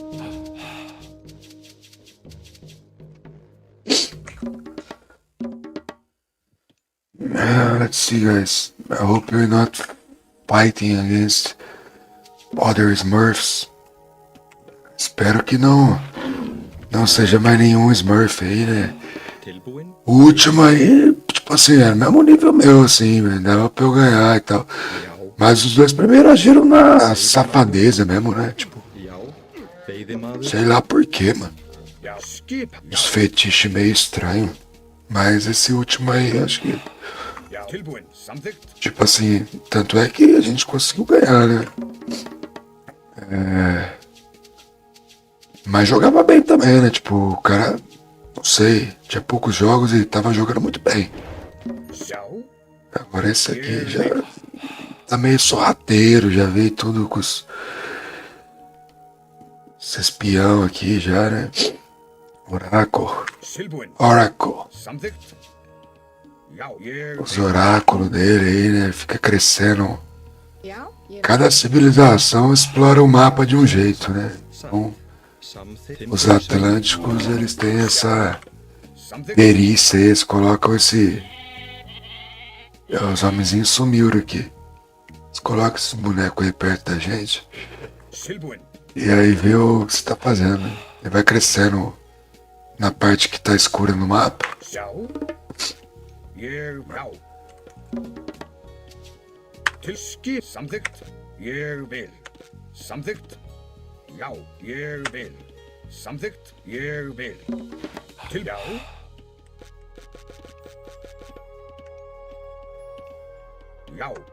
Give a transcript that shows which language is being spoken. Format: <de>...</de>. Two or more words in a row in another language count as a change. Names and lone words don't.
<en>Let's see, guys. I hope you're not fighting against other Smurfs.</en> <pt>Espero que não seja mais nenhum Smurf aí, né?</pt> <is>Tilbúinn.</is> <pt>O último aí, tipo assim, era o mesmo nível meu, assim, velho. Dava pra eu ganhar e tal. Mas os dois primeiros agiram na safadeza mesmo, né? Tipo,</pt> <is>Já, veiðimaður.</is> <pt>sei lá por quê, mano.</pt> <is>Já. Skipan.</is> <pt>Os fetiches meio estranhos. Mas esse último aí, acho que,</pt> <is>Já. Tilbúinn. Samþykkt.</is> <pt>tipo assim, tanto é que a gente conseguiu ganhar, né? Mas jogava bem também, né? Tipo, o cara, não sei, tinha poucos jogos e tava jogando muito bem.</pt> <is>Já.</is> <pt>Agora esse aqui já tá meio sorrateiro, já veio tudo com os espião aqui já, né?</pt> <is>Tilbúinn. Oracle. Samþykkt. Já. Ég</is> <pt>Os oráculos dele aí, né? Fica crescendo.</pt> <is>Já, ég</is> <pt>Cada civilização explora o mapa de um jeito, né? Então, os atlânticos, eles têm essa</pt> <is>Samþykkt.</is> <pt>perícia aí, eles colocam esse... Os homenzinhos sumiram aqui. Eles colocam esse boneco aí perto da gente.</pt> <is>Tilbúinn.</is> <pt>E aí vê o que você tá fazendo, né? Ele vai crescendo na parte que tá escura no mapa.</pt> <is>Já. Ég. Já. Til skip. Samþykkt. Ég vil. Samþykkt. Já. Ég vil. Samþykkt. Ég vil. Til. Já. Já.</is>